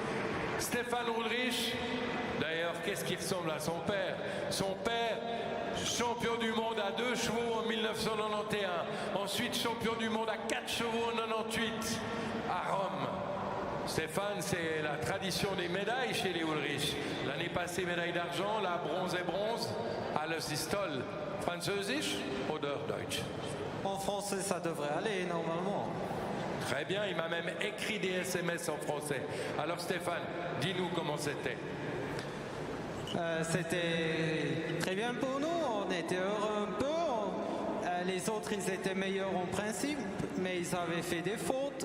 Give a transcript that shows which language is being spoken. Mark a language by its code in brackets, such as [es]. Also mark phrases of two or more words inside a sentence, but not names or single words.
[fr] Stéphane Ulrich, d'ailleurs, qu'est-ce qui ressemble à son père? Son père, champion du monde à 2 chevaux en 1991, ensuite champion du monde à 4 chevaux en 98 à Rome. Stéphane, c'est la tradition des médailles chez les Ulrich. L'année passée, médaille d'argent, la bronze et bronze. [de] Alles ist toll. Französisch oder Deutsch? [fr] En français, ça devrait aller normalement. Très bien, il m'a même écrit des SMS en français. Alors Stéphane, dis-nous comment c'était. C'était très bien pour nous, on était heureux un peu. Les autres, ils étaient meilleurs en principe, mais ils avaient fait des fautes.